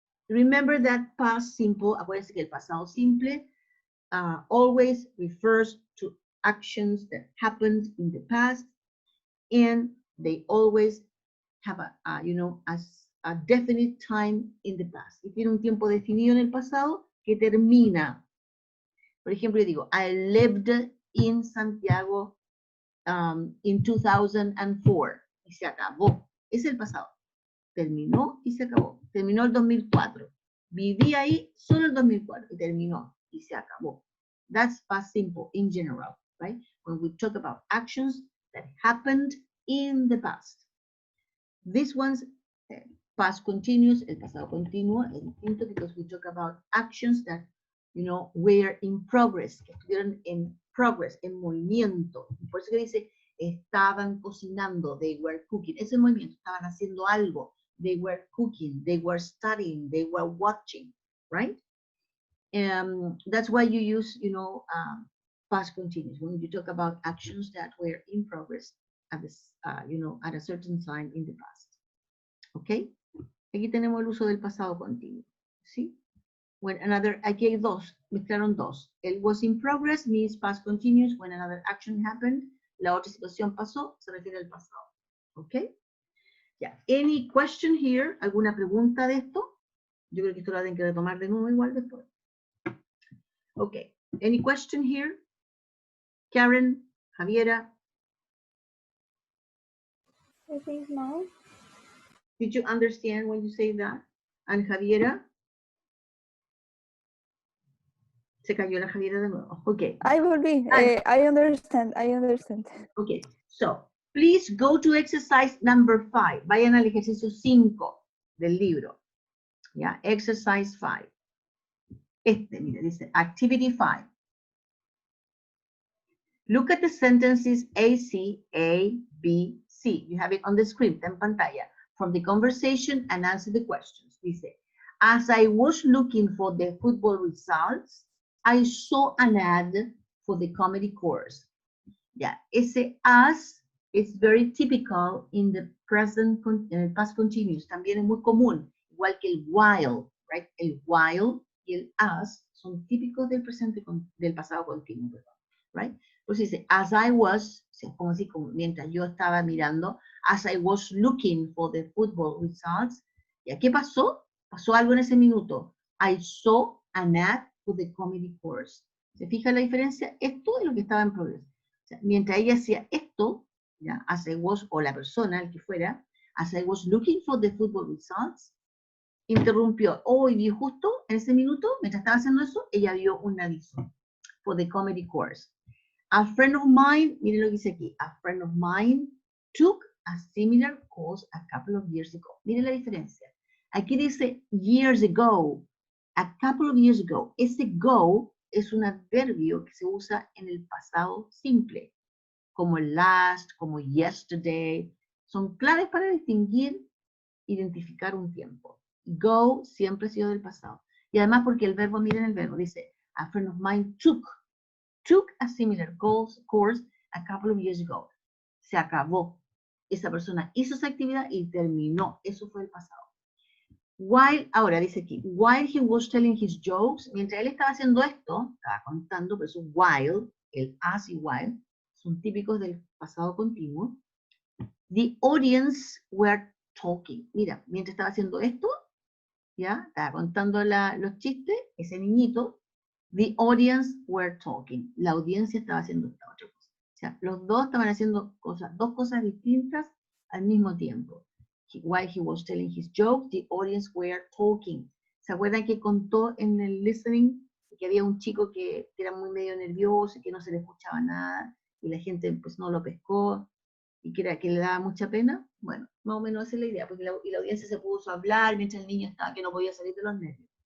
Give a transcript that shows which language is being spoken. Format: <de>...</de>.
<en>Remember that past simple,</en> <es>acuérdense que el pasado simple</es> <en>always refers to actions that happened in the past, and they always have a definite time in the past.</en> <es>Y tiene un tiempo definido en el pasado que termina. Por ejemplo, yo digo,</es> <en>I lived in Santiago in 2004.</en> <es>Y se acabó. Es el pasado. Terminó y se acabó. Terminó el 2004. Viví ahí solo el 2004 y terminó y se acabó.</es> <en>That's past simple in general, right? When we talk about actions that happened in the past. This one's past continuous,</en> <es>el pasado continuo, es distinto</es> <en>because we talk about actions that, were in progress,</en> <es>que estuvieron en progress, en movimiento. Por eso que dice, estaban cocinando,</es> <en>they were cooking.</en> <es>Ese movimiento, estaban haciendo algo.</es> <en>They were cooking, they were studying, they were watching, right? That's why you use, past continuous when you talk about actions that were in progress at this, at a certain time in the past. Okay?</en> <es>Aquí tenemos el uso del pasado continuo, ¿sí?</es> <en>When another,</en> <es>aquí hay dos, mezclaron dos.</es> <en>El was in progress means past continuous. When another action happened,</en> <es>la otra situación pasó, se refiere al pasado. Okay? Yeah.</es> <en>Any question here?</en> <es>¿Alguna pregunta de esto? Yo creo que esto lo tienen que retomar de nuevo igual después.</es> <en>Okay. Any question here? Karen, Javiera? I think no. Did you understand when you say that? And Javiera?</en> <es>Se cayó la Javiera de nuevo. Okay.</es> <en>I will be. I understand. Okay. So, please go to exercise number 5.</en> <es>Vayan al ejercicio 5 del libro.</es> <en>Yeah, exercise 5.</en> <es>Mire, dice</es> <en>activity 5. Look at the sentences A, C, A, B, C. You have it on the screen,</en> <es>en pantalla.</es> <en>From the conversation and answer the questions. Dice, as I was looking for the football results, I saw an ad for the comedy course. Yeah, ese as is very typical in the present, past continuous.</en> <es>También es muy común, igual que el while, right? El while y el as son típicos del presente, del pasado continuo, perdón, right? Pues dice,</es> <en>as I was,</en> <es>como así, como mientras yo estaba mirando,</es> <en>as I was looking for the football results.</en> <es>¿Ya qué pasó? Pasó algo en ese minuto.</es> <en>I saw an ad for the comedy course.</en> <es>¿Se fija la diferencia? Esto es lo que estaba en progreso. O sea, mientras ella hacía esto, ¿ya?</es> <en>As I was,</en> <es>o la persona, el que fuera,</es> <en>as I was looking for the football results,</en> <es>interrumpió. Y justo en ese minuto, mientras estaba haciendo eso, ella vio un aviso</es> <en>for the comedy course. A friend of mine,</en> <es>miren lo que dice aquí,</es> <en>a friend of mine took a similar course a couple of years ago.</en> <es>Miren la diferencia. Aquí dice years ago,</es> <en>a couple of years ago.</en> <es>Ese go es un adverbio que se usa en el pasado simple, como el last, como yesterday. Son claves para distinguir, identificar un tiempo. Go siempre ha sido del pasado. Y además porque el verbo, miren el verbo, dice,</es> <en>a friend of mine took a similar course a couple of years ago.</en> <es>Se acabó. Esa persona hizo esa actividad y terminó. Eso fue el pasado. While, ahora dice aquí,</es> <en>while he was telling his jokes,</en> <es>mientras él estaba haciendo esto, estaba contando, por eso while, el as y while, son típicos del pasado continuo.</es> <en>The audience were talking.</en> <es>Mira, mientras estaba haciendo esto, ya, estaba contando los chistes, ese niñito,</es> <en>the audience were talking.</en> <es>La audiencia estaba haciendo esta otra cosa. O sea, los dos estaban haciendo dos cosas distintas al mismo tiempo.</es> <en>While he was telling his joke, the audience were talking.</en> <es>¿Se acuerdan que contó en el listening que había un chico que era muy medio nervioso y que no se le escuchaba nada y la gente pues no lo pescó y que le daba mucha pena? Bueno, más o menos esa es la idea, porque la audiencia se puso a hablar mientras el niño estaba que no podía salir de los nervios.</es>